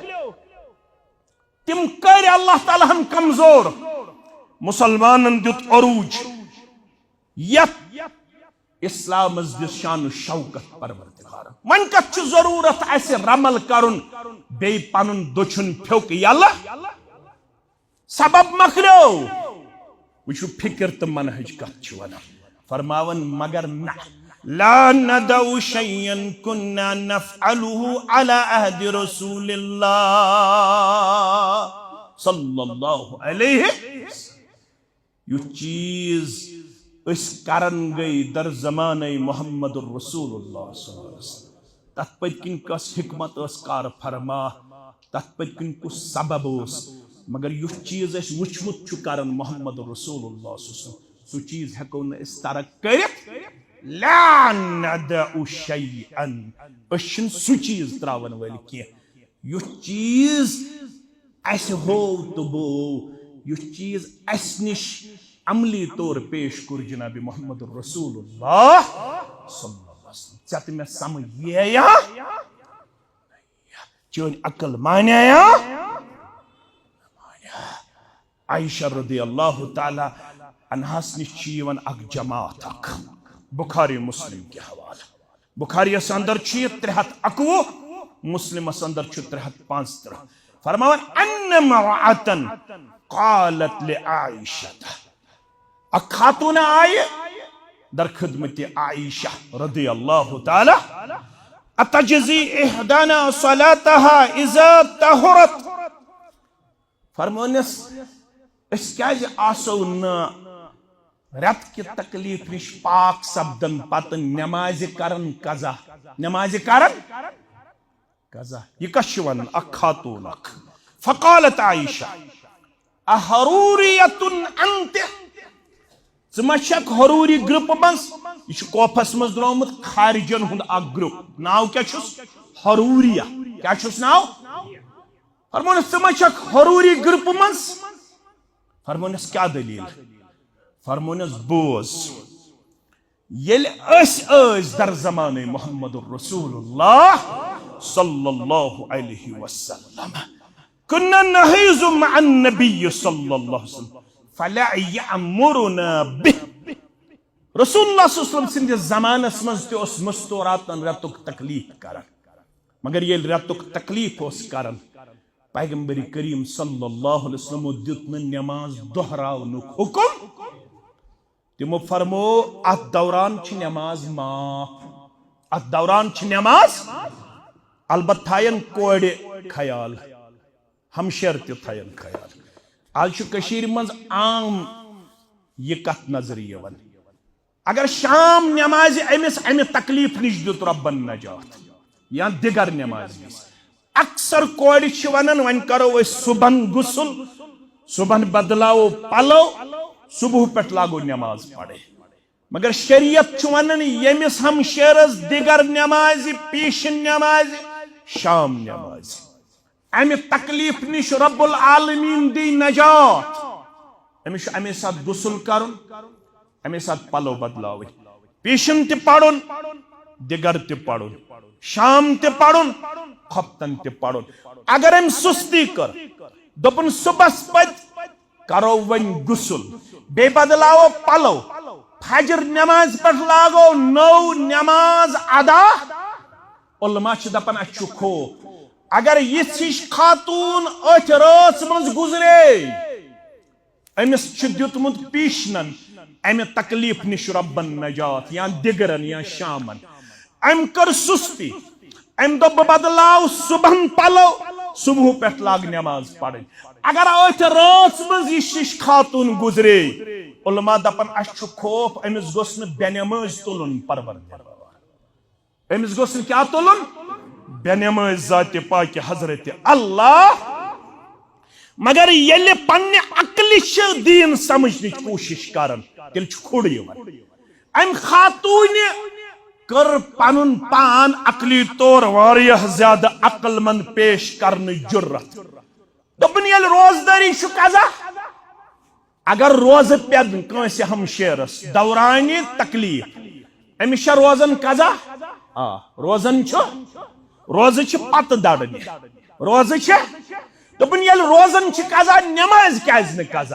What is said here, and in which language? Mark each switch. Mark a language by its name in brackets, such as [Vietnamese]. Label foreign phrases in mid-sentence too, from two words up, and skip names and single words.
[Kashmiri] तिम कर [Arabic] الله تعالى [Kashmiri] हम कमजोर मुसलमानन दुत अरूज यत इस्लाम दिस शान शौकत परवरदिगार वन कत जरूरत ऐसे रमल करुन बे पनुन दुचुन फ्योक यला सबब मकलो वुचु फिक्र त मनहज कत वन फरमावन मगर न [Arabic] لا ندع شيئا كنا نفعله على عهد رسول الله صلى الله عليه [Kashmiri] यु चीज इस करन गई दर जमाने [Arabic] محمد رسول الله صلى الله عليه وسلم [Kashmiri] तत पतकिन कस हिकमत कार फरमा तत पतकिन कुछ सबब मगर यु चीज अस वुचमुत छु करन [Arabic] محمد رسول الله صلى الله عليه وسلم [Kashmiri] सु चीज हेको न इस तरह करित [Arabic] لا ندع شيئا [Kashmiri] अशन सु चीज त्रावन वल के यु चीज अस हो तो बो यु चीज अस निश अमली तौर पेश कर जनाब [Arabic] محمد رسول الله صلى الله عليه وسلم [Kashmiri] चत में समझ या चोन अकल मान्या आयशा [Arabic] رضي الله تعالى [Kashmiri] अन्हास निश अक जमात बुखारी मुस्लिम के हवाला। बुखारी अंदर 311, मुस्लिम अंदर 335। फरमावन [Arabic] أن امرأة قالت لعائشة, [Kashmiri] अक खातून आये दर खिदमत आयशा [Arabic] رضي الله تعالى, أتجزي إحدانا صلاتها إذا طهرت. [Kashmiri] फरमानस अस क्या आसो न रत की तकलीफ निश पाक सब्दन पत नमाज करन कज़ा, नमाज करन कज़ा। यह कश वन अक खातून अख। [Arabic] فقالت عائشة أحرورية أنت, [Kashmiri] ज़मशक हरूरी ग्रुप मज, यह कोफस मज द्रोमुत खारिजन हुंद अक ग्रुप। नाव क्या छुस? हरूरिया। क्या छुस नाव? फरमानस ज़मशक हरूरी ग्रुप मज। फरमानस क्या दलील? फरमानस बोज, येल अस दर ज़माने [Arabic] محمد رسول الله صلى الله عليه وسلم كنا نحيض مع النبي صلى الله عليه وسلم فلا يأمرنا به. رسول الله صلى الله عليه وسلم [Kashmiri] सिंदे ज़मानस मज ते ओस मस्तूरातन रतुक तकलीफ करन, मगर येल रतुक तकलीफ ओस करन, पैगंबरी करीम [Arabic] صلى الله عليه وسلم [Kashmiri] दित न नमाज दोहरावनुक हुकुम। तिमो फरमो अत दौरान छ नमाज माफ, अत दौरान छ नमाज, अलबत थायन कोड़े ख्याल, हमशर ते थायन ख्याल। आज कशीर मज आम ये कत नजर यवन, अगर शाम नमाज अमिस अमि तकलीफ निश दित रब्बन नजात, या दिगर नमाज अक्सर कोड़ वन वन करो सुबह गुसल, सुबह बदलाओ पलो, सुबह पे लागो नमाज पढ़े। मगर शरीयत वन यमिस हमशेरस दिगर नमाज, पीशन नमाज, शाम नमाज, अमि तकलीफ निश [Arabic] رب العالمين [Kashmiri] दी नजात। अमिस अमे साथ गुसल करुन, अमे साथ पलो बदलावे, पीशन ते पढ़ुन, दिगर ते पढ़ुन, शाम ते पढ़ुन, खपतन ते पढ़ुन। अगर हम सुस्ती कर दोपन सुबह पत करो वन गुसल, बे बदलाओ पलो, फजर नमाज पर लागो नौ नमाज अदा। उलमा दपन अच्छु खो, अगर यह खातून अथ रात मज गुजरे, अमिस दितमुत पीशनन अमि तकलीफ निश रब्बन नजात, या दिगरन या शामन। अम कर सुस्ती, अम दोप बदलाव सुबह पलो, सुबह पे लाग नमाज पढ़। अगर अथ रात मज यह खातून गुजरे, उलमा दपन अच्छु खौफ अमिस गोस न बेनमाज तुलन परवरदिगार, अमिस गोस न क्या तुलन? बेनमाज जाते पाक हजरत अल्लाह। मगर येले पन्ने अक्ल दीन समझने कोशिश करन, तेल खुड़ यवन। अम खातून कर पनुन पान अकली तौर वारियह ज्यादा अक्लमंद पेश करने जुर्रत। दोपन येल रोजदारी छु कज़ा, अगर रोज पेद कंसे हमशेरस दौरानी तकलीफ, अमिस रोजन कज़ा, रोजन छु, रोज छ पत दड़ने, रोज छ। दोपन येल रोजन छु कज़ा, नमाज क्याज न कज़ा?